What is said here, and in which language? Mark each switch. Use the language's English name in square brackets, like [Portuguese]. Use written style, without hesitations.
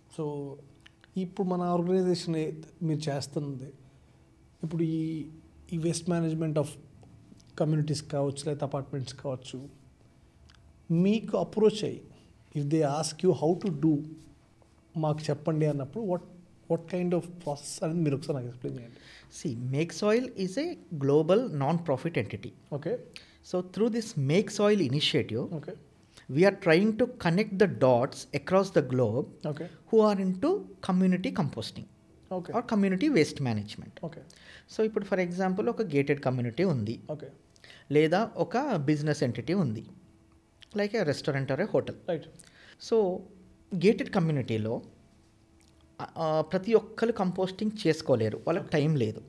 [Telugu] So ఇప్పుడు మన organisation మీరు చేస్తుంది ఇప్పుడు ఈ వేస్ట్ మేనేజ్మెంట్ ఆఫ్ కమ్యూనిటీస్ కావచ్చు, లేదా అపార్ట్మెంట్స్ కావచ్చు, మీకు అప్రోచ్ అయ్యి [English] if they ask you how to do [Telugu] మాకు చెప్పండి అన్నప్పుడు [English] what kind of process [Telugu] అనేది మీరు ఒకసారి నాకు ఎక్స్ప్లెయిన్ చేయండి. [English] Make Soil is a global non profit entity. Okay. So through this Make Soil initiative, okay, we are trying to connect the dots across the globe, okay, who are into community composting, okay, or community waste management. okay. [Telugu] So ఇప్పుడు for example ఒక gated community ఉంది, [English] okay, [Telugu] లేదా ఒక business entity ఉంది, like ఏ restaurant or ఏ hotel. [English] Right. [Telugu] So gated కమ్యూనిటీలో ప్రతి ఒక్కరు composting చేసుకోలేరు, వాళ్ళకి టైం లేదు.